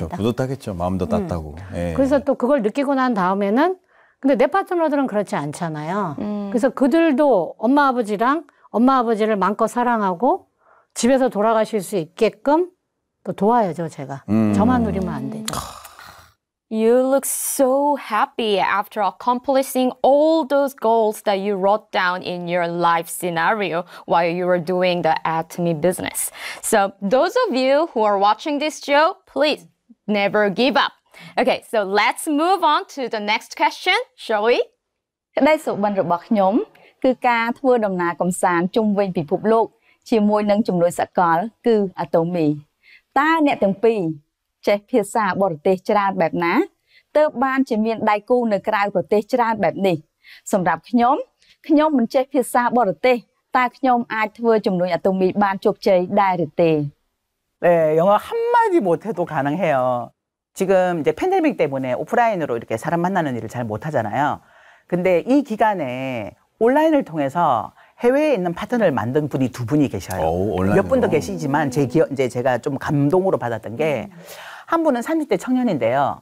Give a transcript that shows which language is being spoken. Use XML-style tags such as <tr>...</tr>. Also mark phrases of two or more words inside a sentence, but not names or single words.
<ko>그렇죠. 뿌듯하겠죠. 마음도 따뜻하고. 예. 그래서 또 그걸 느끼고 난 다음에는 근데 내 파트너들은 그렇지 않잖아요. 그래서 그들도 엄마 아버지를 마음껏 사랑하고 집에서 돌아가실 수 있게끔 또 도와야죠, 제가. 저만 누리면 안 되죠.</ko> <en>You look so happy after accomplishing all those goals that you wrote down in your life scenario while you were doing the Atomy business. So those of you who are watching this show, please never give up. Okay, so let's move on to the next question, shall we?</en> <km>ក្តីសុបិនរបស់ខ្ញុំគឺការធ្វើដំណើរកម្សាន្តជុំវិញពិភពលោកជាមួយនឹងជំនួយសកលគឺ Atomy តើអ្នកទាំងពីរចេះភាសាបរទេសច្រើនបែបណាទើបបានជាមានដៃគូនៅក្រៅប្រទេសច្រើនបែបនេះសម្រាប់ខ្ញុំមិនចេះភាសាបរទេសតើខ្ញុំអាចធ្វើជំនួយ Atomy បានជោគជ័យដែរឬទេ</km> <ko>네, 영어 한마디 못해도 가능해요. 지금 이제 팬데믹 때문에 오프라인으로 이렇게 사람 만나는 일을 잘 못하잖아요. 근데 이 기간에 온라인을 통해서 해외에 있는 파트너를 만든 분이 2분이 계셔요. 몇 분도 계시지만 이제 제가 좀 감동으로 받았던 게 한 분은 30대 청년인데요.</ko>